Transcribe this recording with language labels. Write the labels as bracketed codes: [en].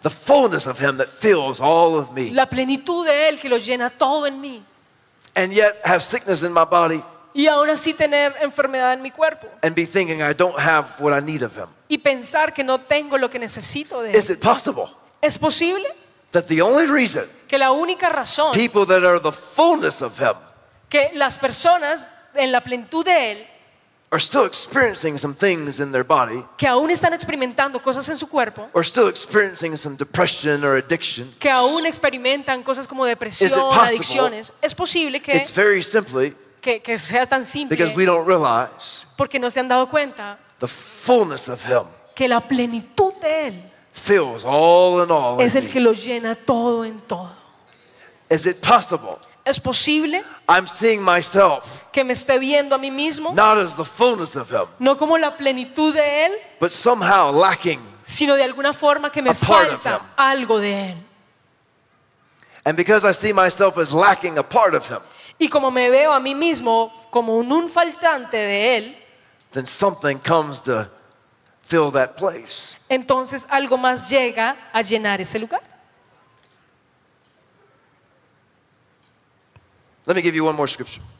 [en] The fullness of him that fills all of me. [es] La plenitud de él que lo llena todo en mí. [en] And yet have sickness in my body. [es] Y aún así tener enfermedad en mi cuerpo. [en] And be thinking I don't have what I need of him. [es] Y pensar que no tengo lo que necesito de él. [en] Is it possible? [es] ¿Es posible? [en] That the only reason. [es] Que la única razón. [en] People that are the fullness of him. [es] Que las personas en la plenitud de él. [en] Are still experiencing some things in their body. [es] Que aún están experimentando cosas en su cuerpo. [en] Or still experiencing some depression or addiction. [es] Que aún experimentan cosas como depresión, adicciones. Es posible que. [en] It's very simply. [es] Que sea tan simple. [en] Because we don't realize. [es] Porque no se han dado cuenta. [en] The fullness of him. [es] Que la plenitud de él. [en] Fills all in all. [es] Es el que lo llena todo en todo. [en] Is it possible? [es] ¿Es posible? [en] I'm seeing myself. [es] Que me esté viendo a mí mismo. [en] Not as the fullness of him. [es] No como la plenitud de él. [en] But somehow lacking. [es] Sino de alguna forma que me falta algo de él. [en] And because I see myself as lacking a part of him. [es] Y como me veo a mí mismo como un faltante de él. [en] Then something comes to fill that place. [es] Entonces algo más llega a llenar ese lugar. [en] Let me give you one more scripture.